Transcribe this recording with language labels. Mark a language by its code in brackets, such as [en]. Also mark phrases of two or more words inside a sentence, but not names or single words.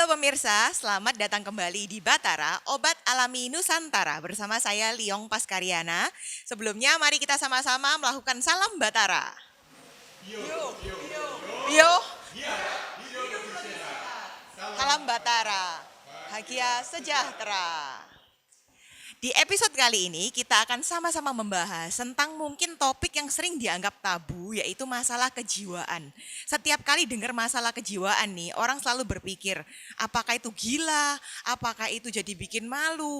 [id] pemirsa, selamat datang kembali di Batara, Obat Alami Nusantara bersama saya Liong Paskariana. Sebelumnya mari kita sama-sama melakukan salam Batara. Yo, salam Batara, bahagia sejahtera. Di episode kali ini kita akan sama-sama membahas tentang mungkin topik yang sering dianggap tabu, yaitu masalah kejiwaan. Setiap kali dengar masalah kejiwaan nih, orang selalu berpikir, apakah itu gila, apakah itu jadi bikin malu.